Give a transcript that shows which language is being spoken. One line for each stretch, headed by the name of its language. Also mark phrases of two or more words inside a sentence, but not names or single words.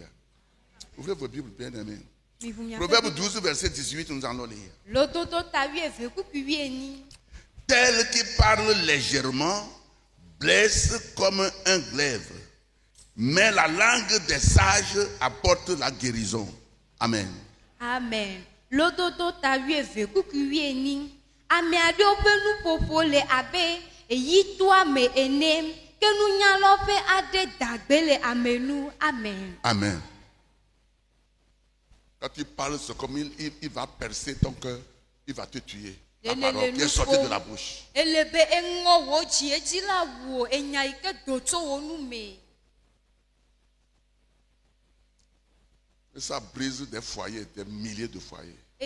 French: Ouvrez vos Bibles, bien-aimés. Proverbe 12, verset 18, nous allons lire. Tel qui parle légèrement blesse comme un glaive, mais la langue des sages apporte la guérison. Amen. Amen.
Ewe: Lododo tawie veku kuieni ame aɖewo ƒe nuƒoƒo le abe eyitoa me ene ke nunyalɔƒe aɖe dagbe le ame nu.
French: Amen. Amen. Quand il parle, c'est comme il va percer ton cœur, il va te tuer. La parole qui est sortie de la bouche. Et ça brise des foyers, des milliers de foyers.